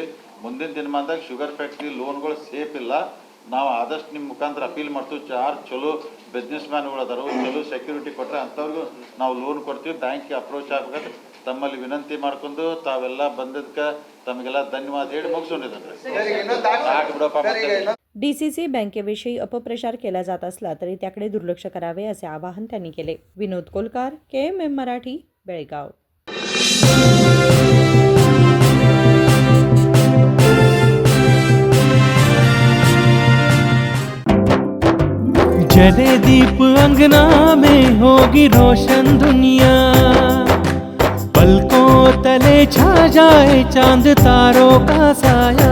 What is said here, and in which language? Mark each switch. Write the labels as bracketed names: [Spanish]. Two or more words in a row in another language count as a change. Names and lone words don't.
[Kannada] ಮುಂದಿನ ದಿನಮಾನದಾಗ ಶುಗರ್ ಫ್ಯಾಕ್ಟ್ರಿ ಲೋನ್ಗಳು ಸೇಫ್ ಇಲ್ಲ. ನಾವು ಆದಷ್ಟು ನಿಮ್ಮ ಮುಖಾಂತರ ಅಪೀಲ್ ಮಾಡ್ತೀವಿ. ಚಲೋ ಬಿಸ್ನೆಸ್ ಮ್ಯಾನ್ಗಳು ಅದಾರು, ಚಲೋ ಸೆಕ್ಯೂರಿಟಿ ಕೊಟ್ಟರೆ ಅಂಥವ್ರಿಗೂ ನಾವು ಲೋನ್ ಕೊಡ್ತೀವಿ. ಬ್ಯಾಂಕ್ಗೆ ಅಪ್ರೋಚ್ ಆಗ್ಬೇಕಾದ್ರೆ ತಮ್ಮಲ್ಲಿ ವಿನಂತಿ ಮಾಡ್ಕೊಂಡು ತಾವೆಲ್ಲ ಬಂದದಕ್ಕೆ ತಮಗೆಲ್ಲ ಧನ್ಯವಾದ ಹೇಳಿ ಮುಗಿಸ್ಕೊಂಡಿದ್ದಾರೆ. [Marathi] डीसीसी बँकेविषयी अपप्रचार केला जात असला तरी त्याकडे दुर्लक्ष करावे असे आवाहन त्यांनी केले. विनोद कोलकार, KMM मराठी, बेळगाव. [Hindi] जले दीप अंगना में होगी रोशन दुनिया, पलकों तले छा जाए चांद तारों का साया,